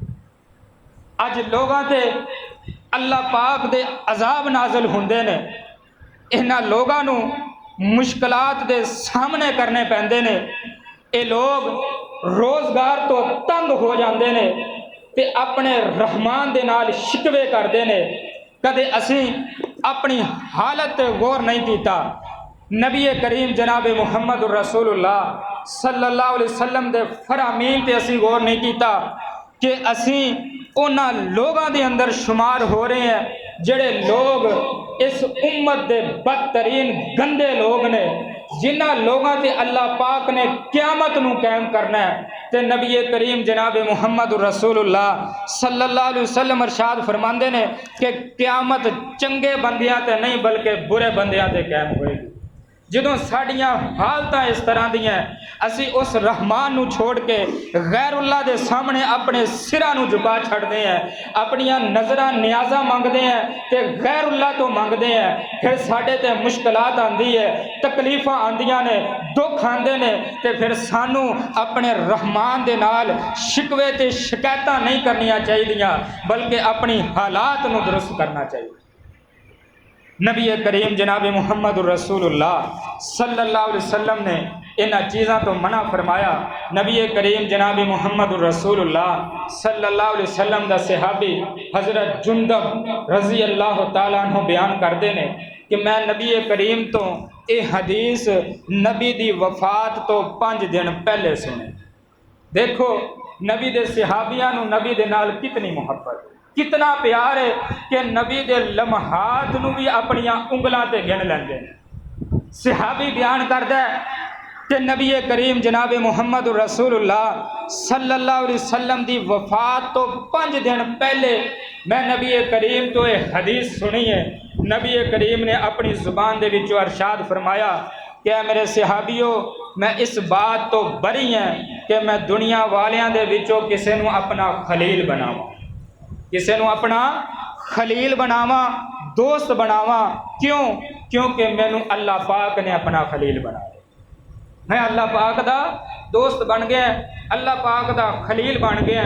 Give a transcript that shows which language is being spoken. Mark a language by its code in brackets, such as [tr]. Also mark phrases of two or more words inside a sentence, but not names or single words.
[pa] اج لوگاں تے اللہ پاک دے عذاب نازل ہندے نے، انہاں لوگاں نوں مشکلات دے سامنے کرنے پیندے نے. یہ لوگ روزگار تو تنگ ہو جاتے نے تے اپنے رحمان دے نال شکوے کرتے نے. کدے اسی اپنی حالت غور نہیں کیا. نبی کریم جناب محمد رسول اللہ [ar] صلى الله عليه وسلم [pa] دے فرامین تے اسی غور نہیں کیا کہ اسی انہاں لوگوں کے اندر شمار ہو رہے ہیں جیڑے لوگ اس امت کے بدترین گندے لوگ نے، جنہاں لوگوں سے اللہ پاک نے قیامت نوں قائم کرنا ہے. تے نبی کریم جناب محمد رسول اللہ [ar] صلى الله عليه وسلم [pa] ارشاد فرماندے نے کہ قیامت چنگے بندیاں تے نہیں بلکہ برے بندیاں تے قائم ہوئے گی. جدوں ساڈیاں حالتاں اس طرح دیاں اسی اس رحمان نوں چھوڑ کے غیراللہ دے سامنے اپنے سراں نوں جھکا چھڈدے ہیں، اپنیاں نذراں نیازاں منگدے ہیں تے غیراللہ تو منگدے ہیں. پھر ساڈے تے مشکلات آندی ہے، تکلیفاں آندیاں نے، دکھ آندے نے تے پھر سانوں اپنے رحمان دے نال شکوے تے شکایتاں نہیں کرنیاں چاہیدیاں بلکہ اپنی حالات نوں درست کرنا چاہیے. نبی کریم جناب محمد رسول اللہ [ar] صلى الله عليه وسلم [pa] نے ان چیزوں تو منع فرمایا. نبی کریم جناب محمد رسول اللہ [ar] صلى الله عليه وسلم [pa] دا صحابی حضرت جندب [ar] رضي الله تعالى عنه [pa] بیان کرتے ہیں کہ میں نبی کریم تو یہ حدیث نبی دی وفات تو 5 دن پہلے سنے. دیکھو نبی دے صحابیاں نوں نبی دے نال کتنی محبت، کتنا پیار ہے کہ نبی دے لمحات نوں بھی اپنیاں انگلاں تے گن لیندے نے. صحابی بیان کردا ہے کہ نبی کریم جناب محمد رسول اللہ [ar] صلى الله عليه وسلم [pa] دی وفات تو 5 دن پہلے میں نبی کریم تو ایک حدیث سنی ہے. نبی کریم نے اپنی زبان دے وچوں ارشاد فرمایا کہ میرے صحابیوں، میں اس بات تو بری ہے کہ میں دنیا والیاں دے وچوں کسی نوں اپنا خلیل بناواں، کسی نوں اپنا خلیل بناواں، دوست بناواں۔ کیوں? کیونکہ مینوں اللہ پاک نے اپنا خلیل بنایا. میں اللہ پاک دا دوست بن گیا، اللہ پاک دا خلیل بن گیا.